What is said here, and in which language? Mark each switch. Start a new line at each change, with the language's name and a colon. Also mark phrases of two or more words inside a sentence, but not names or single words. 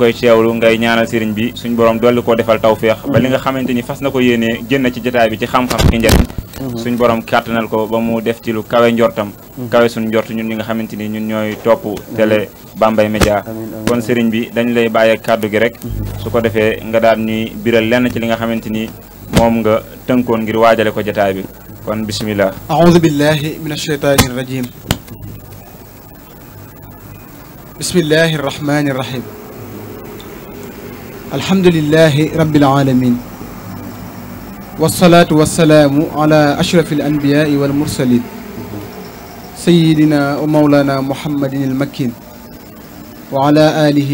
Wolof: koy teewlu ngay ñaanal sëriñ bi suñ borom dolli koo defal tawféex ba li nga xamante ni fas na ko yéenee génn ci jotaay bi ci xam-xam ki njëriñ suñ borom kàttanal ko ba mu def ci lu kawe njortam kawe suñ njort ñun ñi nga xamante ni ñun ñooy topp télé Bambey Média kon sëriñ bi dañ lay bàyyee kàddu gi rek su ko defee nga daal ñuy biral lenn ci li nga xamante ni moom nga tënkoon ngir waajale ko jotaay bi kon bismillah
Arabic: أعوذ بالله من الشيطان الرجيم بسم الله الرحمن الرحيم الحمد لله رب العالمين والصلاة والسلام على أشرف الأنبياء والمرسلين سيدنا ومولانا محمد المكين وعلى آله